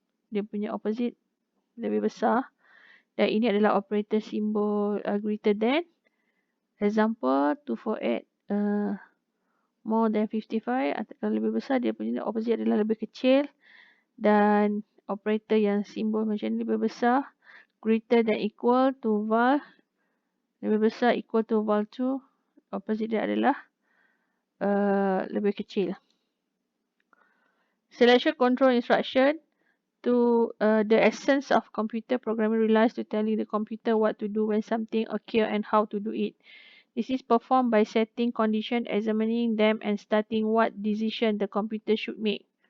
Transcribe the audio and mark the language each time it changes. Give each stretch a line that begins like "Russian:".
Malay: Dia punya opposite lebih besar. Dan ini adalah operator simbol greater than.
English: Example 248 more than 55.
Malay: Kalau lebih besar, dia punya opposite adalah lebih kecil. Dan operator yang simbol macam ni lebih besar.
English: Greater than equal to val.
Malay: Lebih besar
English: equal to val 2.
Malay: Opposite dia adalah lebih kecil.
English: Selection control instruction. The essence of computer programming relies to telling the computer what to do when something occurs and how to do it. This is performed by setting conditions, examining them, and starting what decision the computer should make.